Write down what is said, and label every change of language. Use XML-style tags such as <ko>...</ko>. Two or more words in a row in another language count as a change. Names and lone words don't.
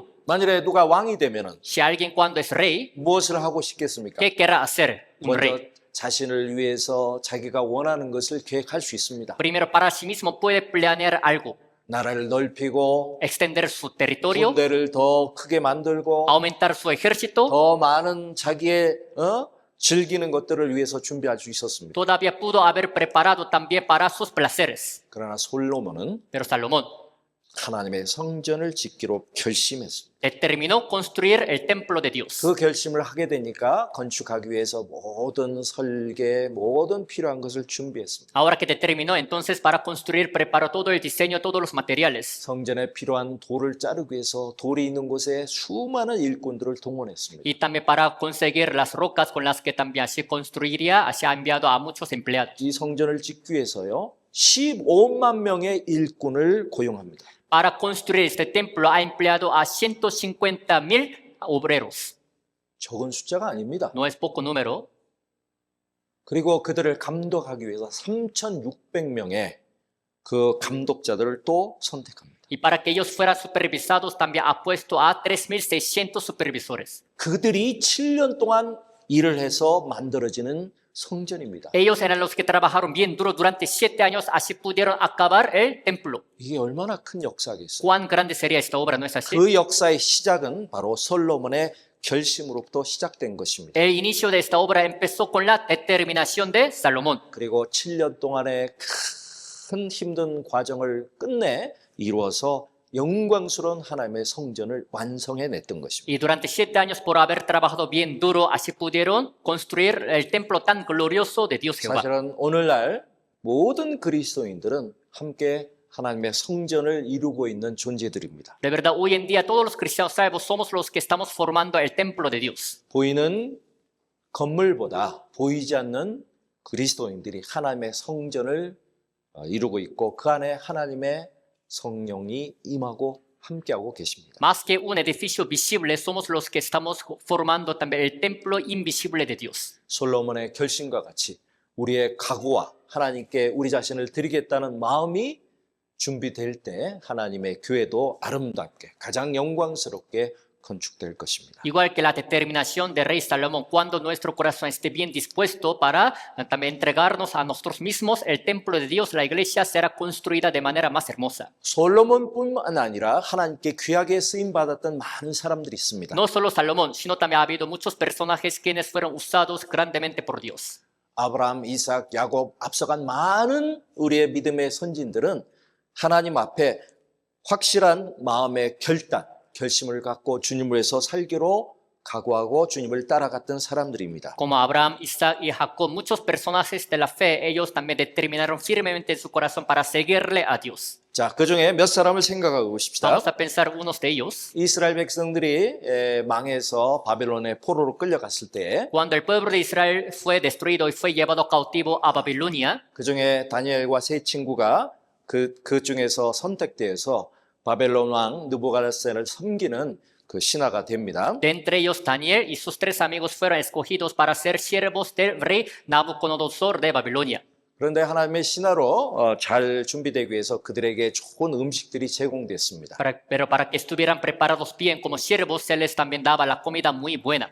<ko>만일에 누가 왕이 되면은</ko> <es>Si alguien cuando es rey,</es> <ko>무엇을 하고 싶겠습니까?</ko> <es>¿qué querrá hacer un</es> <ko>먼저</ko> <es>rey?</es> <ko>자신을 위해서 자기가 원하는 것을 계획할 수 있습니다.</ko> <es>Primero para sí mismo puede planear algo,</es> <ko>나라를 넓히고</ko> <es>extender su territorio,</es> <ko>군대를 더 크게 만들고</ko> <es>aumentar su ejército.</es> <ko>더 많은 자기의 즐기는 것들을 위해서 준비할 수 있었습니다.</ko> <es>Todavía pudo haber preparado también para sus placeres.</es> <ko>그러나 솔로몬은</ko> <es>Pero Salomón</es> <ko>하나님의 성전을 짓기로 결심했습니다.</ko> <es>determinó construir el templo de Dios.</es> <ko>그 결심을 하게 되니까 건축하기 위해서 모든 설계, 모든 필요한 것을 준비했습니다.</ko> <es>Ahora que determinó entonces para construir, preparó todo el diseño, todos los materiales.</es> <ko>성전에 필요한 돌을 자르기 위해서 돌이 있는 곳에 수많은 일꾼들을 동원했습니다.</ko> <es>Y también para conseguir las rocas con las que también así construiría, así ha enviado a muchos empleados.</es> <ko>이 성전을 짓기 위해서요 15만 명의 일꾼을 고용합니다.</ko> <es>Para construir este templo ha empleado a 150,000 obreros.</es> <ko>적은 숫자가 아닙니다.</ko> <es>No es poco número.</es> <ko>그리고 그들을 감독하기 위해서 3,600명의 그 감독자들을 또 선택합니다.</ko> <es>Y para que ellos fueran supervisados, también ha puesto a 3,600 supervisores.</es> <ko>그들이 7년 동안 일을 해서 만들어지는 성전입니다.</ko> <es>Ellos eran los que trabajaron bien duro durante 7 años, así pudieron acabar el templo.</es> <ko>이게 얼마나 큰 역사겠어요.</ko> <es>¿Cuán grande sería esta obra, no es así?</es> <ko>그 역사의 시작은 바로 솔로몬의 결심으로부터 시작된 것입니다.</ko> <es>El inicio de esta obra empezó con la determinación de Salomón.</es> <ko>그리고 7년 동안의 큰 힘든 과정을 끝내 이루어서 영광스러운 하나님의 성전을 완성해냈던 것입니다.</ko> <es>Y durante 7 años, por haber trabajado bien duro, así pudieron construir el templo tan glorioso de Dios Jehová.</es> <ko>사실은 오늘날 모든 그리스도인들은 함께 하나님의 성전을 이루고 있는 존재들입니다.</ko> <es>De verdad, hoy en día todos los cristianos salvos somos los que estamos formando el templo de Dios.</es> <ko>보이는 건물보다 보이지 않는 그리스도인들이 하나님의 성전을 이루고 있고 그 안에 하나님의 성령이 임하고 함께하고 계십니다.</ko> <es>Más que un edificio visible, somos los que estamos formando también el templo invisible de Dios.</es> <ko>솔로몬의 결심과 같이 우리의 각오와 하나님께 우리 자신을 드리겠다는 마음이 준비될 때 하나님의 교회도 아름답게 가장 영광스럽게 건축될 것입니다.</ko> <es>Igual que la determinación de Rey Salomón, cuando nuestro corazón esté bien dispuesto para también entregarnos a nosotros mismos, el templo de Dios, la iglesia, será construida de manera más hermosa.</es> <ko>솔로몬뿐만 아니라 하나님께 귀하게 쓰임 받았던 많은 사람들이 있습니다.</ko> <es>No solo Salomón, sino también ha habido muchos personajes quienes fueron usados grandemente por Dios.</es> <ko>아브라함, 이삭, 야곱 앞서간 많은 우리의 믿음의 선진들은 하나님 앞에 확실한 마음의 결심을 갖고 주님을 위해서 살기로 각오하고 주님을 따라갔던 사람들입니다.</ko> <es>Como Abraham, Isaac y Jacob, muchos personajes de la fe, ellos también determinaron firmemente en su corazón para seguirle a Dios.</es> <ko>자, 그 중에 몇 사람을 생각하고 보십시다.</ko> <es>Vamos a pensar unos de ellos.</es> <ko>이스라엘 백성들이 망해서 바벨론의 포로로 끌려갔을 때</ko> <es>Cuando el pueblo de Israel fue destruido y fue llevado cautivo a Babilonia,</es> <ko>그 중에 다니엘과 세 친구가 그 중에서 선택되어서 바벨론 왕 느부갓네살을 섬기는 그 신하가 됩니다.</ko> <es>De entre ellos, Daniel y sus tres amigos fueron escogidos para ser siervos del rey Nabucodonosor de Babilonia.</es> <ko>그런데 하나님의 신하로 잘 준비되기 위해서 그들에게 좋은 음식들이 제공됐습니다.</ko> <es>Pero para que estuvieran preparados bien como siervos, se les también daba la comida muy buena.</es>